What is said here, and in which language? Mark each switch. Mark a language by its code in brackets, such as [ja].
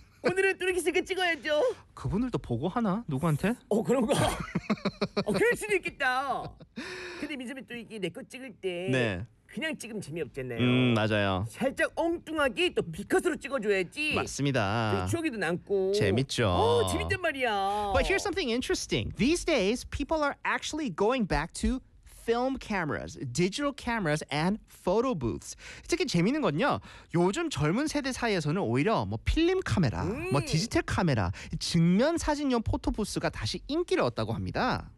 [ko] 오늘은 뚜렷이 있으니까 찍어야죠. 그분들도 보고 하나? 누구한테? 어 그런가? 어 그럴 수도 있겠다. 근데 민선배 또 이게 내 거 찍을 때 네. 그냥 찍으면 재미없잖아요. 맞아요. 살짝 엉뚱하게 또 비컷으로 찍어줘야지. 맞습니다. 추억이도 남고. 재밌죠. 오, 재밌단 말이야. [en] But here's something interesting. These days, people are actually going back to film cameras, digital cameras, and photo booths. [ko] 특히 재밌는 건요. 요즘 젊은 세대 사이에서는 오히려 뭐 필름 카메라, 뭐 디지털 카메라, 증명 사진용 포토 부스가 다시 인기를 얻다고 합니다.